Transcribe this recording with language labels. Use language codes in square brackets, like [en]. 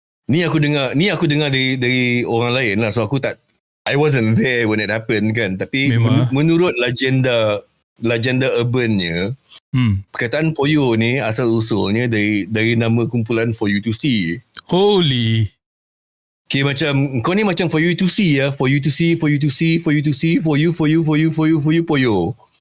[ms] Ni aku dengar dari orang lain lah. [en] So I wasn't there when it happened [ms] kan. Tapi menurut legenda urbannya, perkataan poyo ni asal usulnya dari nama kumpulan For You to See. [en] Holy. [ms] Okay, macam kau ni macam For You to See ya. For You to See, For You to See, For You to See, For You, poyo.